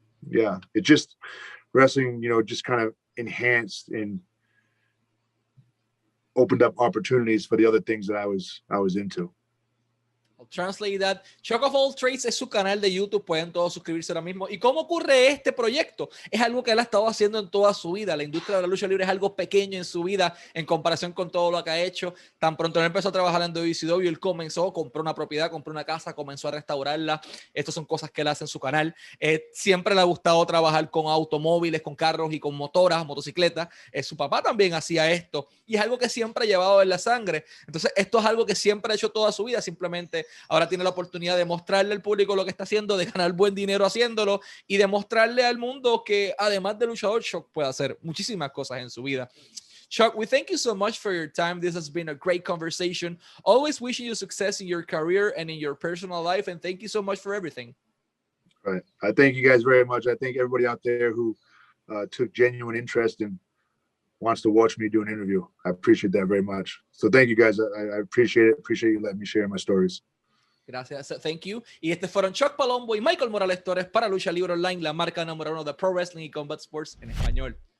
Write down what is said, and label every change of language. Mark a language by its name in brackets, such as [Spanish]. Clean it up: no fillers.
[English] It just, wrestling, just kind of enhanced and opened up opportunities for the other things that I was into. I'll translate that. [Spanish] Chuck of All Trades es su canal de YouTube, pueden todos suscribirse ahora mismo. ¿Y cómo ocurre este proyecto? Es algo que él ha estado haciendo en toda su vida. La industria de la lucha libre es algo pequeño en su vida en comparación con todo lo que ha hecho. Tan pronto él empezó a trabajar en WCW, él compró una propiedad, compró una casa, comenzó a restaurarla. Estas son cosas que él hace en su canal. Siempre le ha gustado trabajar con automóviles, con carros y con motoras, motocicletas. Su papá también hacía esto y es algo que siempre ha llevado en la sangre. Entonces esto es algo que siempre ha hecho toda su vida. Simplemente ahora tiene la oportunidad de mostrarle al público lo que está haciendo, de ganar buen dinero haciéndolo y de mostrarle al mundo que además de luchador, Chuck puede hacer muchísimas cosas en su vida. [English] Chuck, we thank you so much for your time. This has been a great conversation. Always wishing you success in your career and in your personal life. And thank you so much for everything. All right. I thank you guys very much. I thank everybody out there who took genuine interest and wants to watch me do an interview. I appreciate that very much. So thank you guys. I appreciate it. Appreciate you letting me share my stories. [Spanish] Gracias, [English] thank you. [Spanish] Y fueron Chuck Palumbo y Michael Morales Torres para Lucha Libre Online, la marca número 1 de Pro Wrestling y Combat Sports en español.